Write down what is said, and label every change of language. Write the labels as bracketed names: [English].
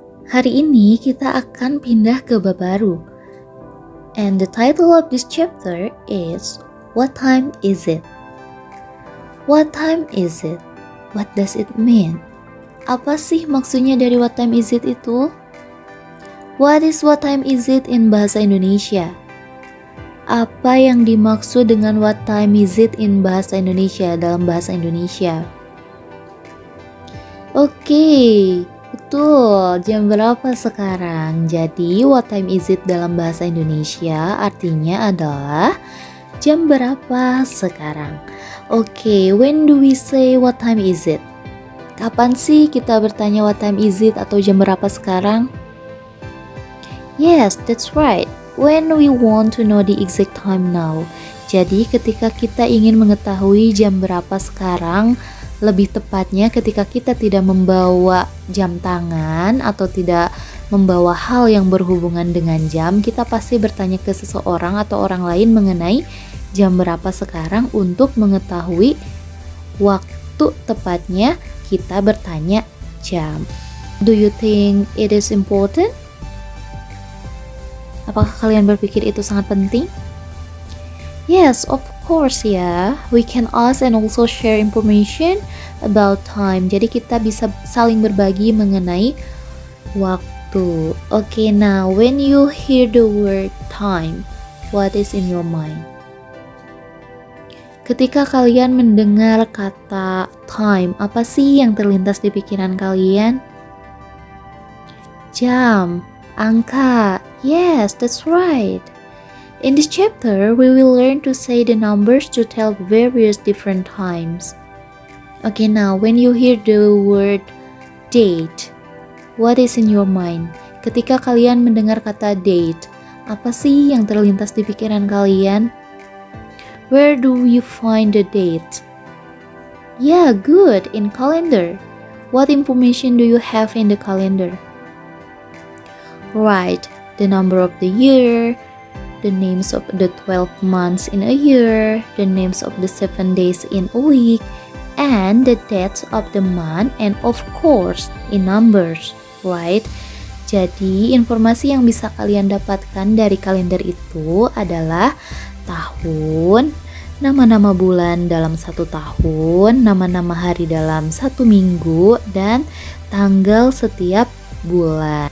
[Indonesian] Hari ini kita akan pindah ke bab baru. [English] And the title of this chapter is What time is it? What time is it? What does it mean? [Indonesian] Apa sih maksudnya dari [English] what time is it [Indonesian] itu? [English] What is what time is it in bahasa Indonesia? [Indonesian] Apa yang dimaksud dengan [English] what time is it in [Indonesian] bahasa Indonesia, dalam bahasa Indonesia? Oke, betul. Jam berapa sekarang? Jadi, [English] what time is it [Indonesian] dalam bahasa Indonesia artinya adalah jam berapa sekarang. [English] Oke, when do we say what time is it? [Indonesian] Kapan sih kita bertanya [English] what time is it [Indonesian] atau jam berapa sekarang? [English] Yes, that's right. When we want to know the exact time now. [Indonesian] Jadi, ketika kita ingin mengetahui jam berapa sekarang, lebih tepatnya ketika kita tidak membawa jam tangan atau tidak membawa hal yang berhubungan dengan jam, kita pasti bertanya ke seseorang atau orang lain mengenai jam berapa sekarang untuk mengetahui waktu tepatnya kita bertanya jam. [English] Do you think it is important? [Indonesian] Apakah kalian berpikir itu sangat penting? [English] Yes, of course ya. We can ask and also share information about time. [Indonesian] Jadi kita bisa saling berbagi mengenai waktu. [English] Okay, now when you hear the word time, what is in your mind? [Indonesian] Ketika kalian mendengar kata time, apa sih yang terlintas di pikiran kalian? Jam, angka. [English] Yes, that's right. In this chapter, we will learn to say the numbers to tell various different times. Okay, now when you hear the word date, what is in your mind? [Indonesian] Ketika kalian mendengar kata date, apa sih yang terlintas di pikiran kalian? [English] Where do you find the date? Yeah, good, in calendar. What information do you have in the calendar? Right, the number of the year, the names of the 12 months in a year, the names of the 7 days in a week, and the dates of the month, and of course, in numbers, right? [Indonesian] Jadi, informasi yang bisa kalian dapatkan dari kalender itu adalah tahun, nama-nama bulan dalam satu tahun, nama-nama hari dalam satu minggu, dan tanggal setiap bulan.